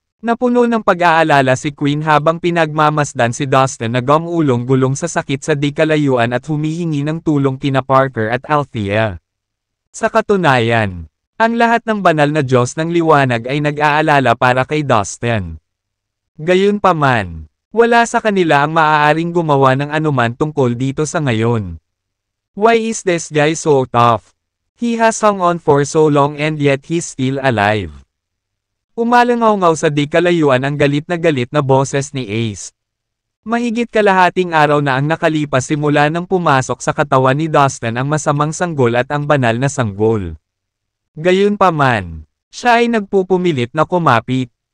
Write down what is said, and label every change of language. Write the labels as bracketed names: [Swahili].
[Filipino] Napuno ng pag-aalala si Queen habang pinagmamasdan si Dustin na gumulong-gulong sa sakit sa di kalayuan at humihingi ng tulong kina Parker at Althea. Sa katunayan, ang lahat ng banal na Diyos ng liwanag ay nag-aalala para kay Dustin. Gayunpaman, wala sa kanila ang maaaring gumawa ng anuman tungkol dito sa ngayon. [English] Why is this guy so tough? He has hung on for so long and yet he's still alive. [Filipino] Umalangaw-ngaw sa di kalayuan ang galit na boses ni Ace. Mahigit kalahating araw na ang nakalipas simula nang pumasok sa katawan ni Dustin ang masamang sanggol at ang banal na sanggol. Gayunpaman, siya ay nagpupumilit na kumapit.